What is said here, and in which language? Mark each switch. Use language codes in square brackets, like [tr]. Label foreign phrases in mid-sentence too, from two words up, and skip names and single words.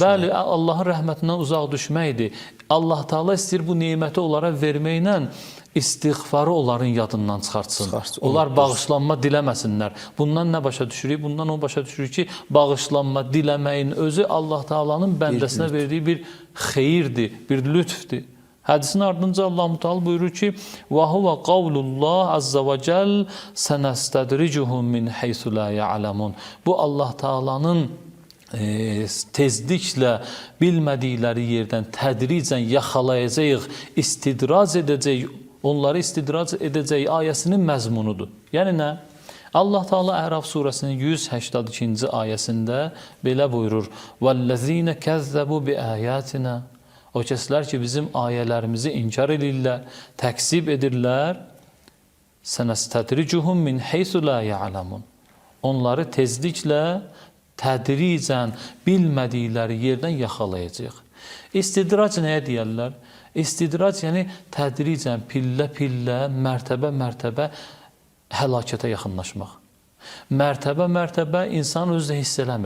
[az] Bəli, Allahın rəhmətindən uzaq düşməkdir. Allah Teala istəyir bu neməti onlara verməklə istiğfarı onların yadından çıxartsın. Onlar bağışlanma diləməsinlər. Bundan nə başa düşürük? Bundan o başa düşürük ki, bağışlanma diləməyin özü Allah Teala'nın bəndəsinə verdiyi bir xeyirdir, bir lütfdir. Hədisin ardınca Allah Müteal buyurur ki, [ar] وَهُوَ قَوْلُ اللّٰهِ عَزَّ وَجَلْ سَنَسْتَدْرِجُهُمْ مِنْ حَيْثُ لَا يَعْلَمُونَ. [az] Bu Allah Teala'nın tezliklə bilmədikləri yerdən tədricən yaxalayacaq, istidraz edəcək, onları istidraz edəcək ayəsinin məzmunudur. Yəni nə? Allah Teala Əraf surəsinin 182-ci ayəsində belə buyurur: [ar] وَالَّذ۪ينَ كَذَّبُوا بِآيَاتِنَا. [az] O kəslər ki, bizim ayələrimizi inkar edirlər, təksib edirlər. [ar] سَنَسْتَدْرِجُهُمْ مِنْ حَيْثُ لَا يَعْلَمُونَ. [az] Onları tezliklə tədricən bilmədikləri yerdən yaxalayacaq. İstidrac nəyə deyərlər? İstidrac yəni tədricən, pillə-pillə, mərtəbə-mərtəbə həlakətə yaxınlaşmaq. Mərtəbə-mərtəbə insan özü də hiss eləmir.